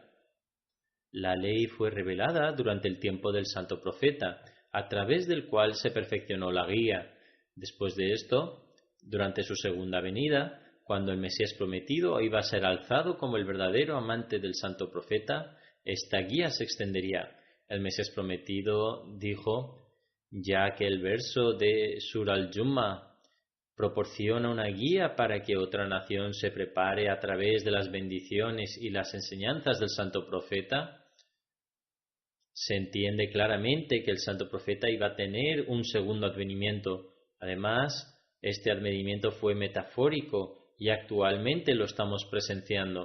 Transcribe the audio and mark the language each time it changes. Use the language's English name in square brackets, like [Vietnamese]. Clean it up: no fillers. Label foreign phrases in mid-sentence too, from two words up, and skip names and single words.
[Spanish] La ley fue revelada durante el tiempo del Santo Profeta, a través del cual se perfeccionó la guía. Después de esto, durante su segunda venida, cuando el Mesías prometido iba a ser alzado como el verdadero amante del Santo Profeta, esta guía se extendería. El Mesías prometido dijo: ya que el verso de Surah al-Jumu'ah proporciona una guía para que otra nación se prepare a través de las bendiciones y las enseñanzas del Santo Profeta, se entiende claramente que el Santo Profeta iba a tener un segundo advenimiento. Además, este advenimiento fue metafórico y actualmente lo estamos presenciando.